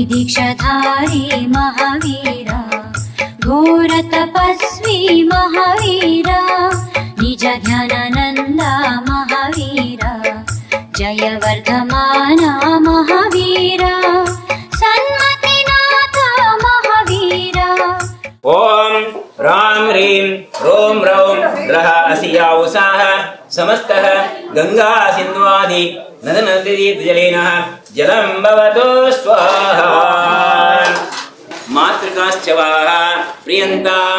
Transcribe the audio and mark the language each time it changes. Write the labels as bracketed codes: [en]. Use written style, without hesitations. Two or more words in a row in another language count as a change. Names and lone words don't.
[sa] ದೀಕ್ಷಾಧಾರಿ ಮಹಾವೀರ ಘೋರ ತಪಸ್ವಿ ಮಹಾವೀರ ನಿಜ ಧ್ಯಾನಾನಂದ ಮಹಾವೀರ ಜಯವರ್ಧಮಾನ ಮಹಾವೀರ ಸನ್ಮತಿನಾಥ ಮಹಾವೀರ ಓಂ ರಾಂ ರೀಂ ರೋಂ ರೌಂ ರಹ ಅಸಿಯಾ ಉಸಾಹ ಸಮಸ್ತಃ ಗಂಗಾ ಸಿಂಧ್ವಾದಿ ನದ ನದಿ ಜಲೇನ ಜಲಂ ಭವತೋ ಸ್ವಾಹಾ ಮಾತೃಕಾಶ್ಚ ವಾಹ ಪ್ರಿಯಂತಾಂ